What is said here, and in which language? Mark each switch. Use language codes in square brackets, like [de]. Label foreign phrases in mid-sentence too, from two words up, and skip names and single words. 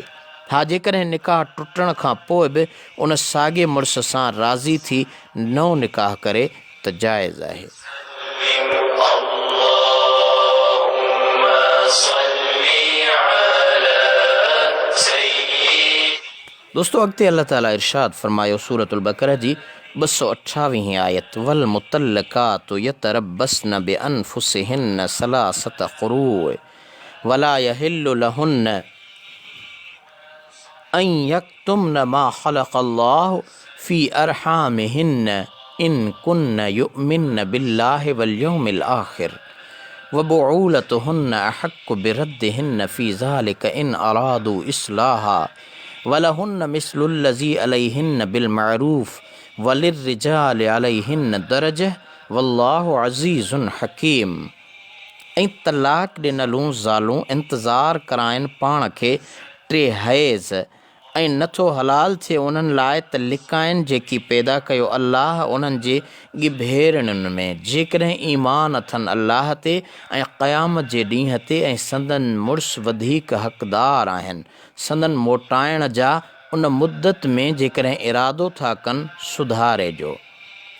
[sd] हा, जेकॾहिं निकाह टुटण खां पोइ बि उन साॻिए मुड़ुस सां राज़ी थी नओं निकाह करे त जाइज़ आहे। दोस्तों, अॻिते [ar] الله تعالى [sd] इरशाद फरमायो [ar] سورة البقرة [sd] जी 228 आयत, [ar] والمطلقات يتربصن بأنفسهن ثلاثة قروء ولا يحل لهن أن يكتمن ما خلق الله في أرحامهن إن كن يؤمن بالله واليوم الآخر وبعولتهن أحق بردهن في ذلك إن أرادوا إصلاحا ولهن مثل الذي عليهن بالمعروف وللرجال عليهن درجة والله عزيز حكيم. [sd] ऐं तलाक ॾिनलूं ज़ालूं इंतज़ारु कराइनि पाण खे 3 हैज़ ऐं नथो हलाल थिए उन्हनि लाइ त लिकाइनि जेकी पैदा कयो अल्लाह उन्हनि जे ॻिभेरनि में, जेकॾहिं ईमान अथनि अल्लाह ते ऐं क़यामत जे ॾींहं ते ऐं संदन मुड़ुस वधीक हक़दार आहिनि संदन मोटाइण जा उन मुद्दत में जेकॾहिं इरादो था कनि सुधारे जो।